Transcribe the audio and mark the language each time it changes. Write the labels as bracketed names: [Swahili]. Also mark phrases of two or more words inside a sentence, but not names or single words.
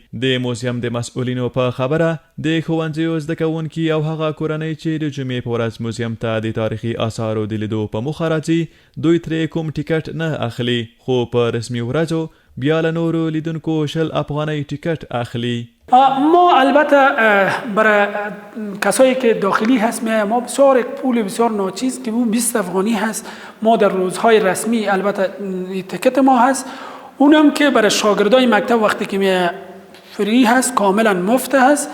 [Pashto] د موزیم د مسؤلینو په خبره د ښوونځیو زده کوونکي او هغه کورنۍ چې د جمعې په ورځ موزیم ته د تاریخي آثارو د لیدو په موخه راځي دوی ترې کوم ټیکټ نه اخلي، خو په رسمي ورځو بیا له نورو لیدونکو 20 افغانۍ ټیکټ اخلي. [Persian] ما البته برای کسایی که داخلی هست ما بسیار یک پول بسیار ناچیز که 20 افغانی هست ما در روزهای رسمی البته تیکت ما هست، اونم که برای شاگردای مکتب وقتی که فری هست کاملا مفت هست.